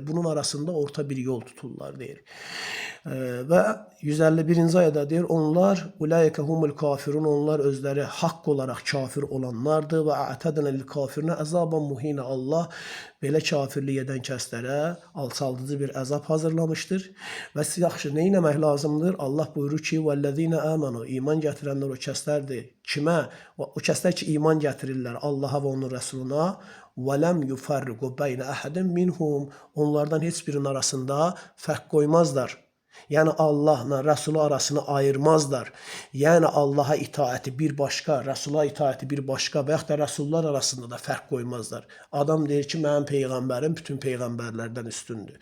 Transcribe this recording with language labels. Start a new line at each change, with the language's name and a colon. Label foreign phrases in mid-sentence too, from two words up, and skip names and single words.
Azerbaijani: Bunun arasında orta bir yol tuturlar deyir. Və 151-ci ayədə deyir, onlar
Arabic: أولئك هم الكافرون,
Azerbaijani: onlar özləri haqq olaraq kafir olanlardır və
Arabic: أعتدنا للكافرين عذابا مهينا.
Azerbaijani: Allah belə kafirlik edən kəslərə alçaldıcı bir əzab hazırlamışdır. Və yaxşı, nə etmək lazımdır? Allah buyurur ki,
Arabic: والذين آمنوا,
Azerbaijani: iman gətirənlər o kəslərdir. Kimə? O kəslər ki, iman gətirirlər Allaha və onun Rəsuluna.
Arabic: وَلَمْ يُفَرِّقُ بَيْنَ أَحَدٍ مِنْهُمْ.
Azerbaijani: Onlardan heç birinin arasında fərq qoymazlar. Yəni Allahla Rəsulu arasını ayırmazlar. Yəni Allaha itaəti bir başqa, Rəsula itaəti bir başqa və yaxud da Rəsullar arasında da fərq qoymazlar. Adam deyir ki, mənim peyğəmbərim bütün peyğəmbərlərdən üstündür.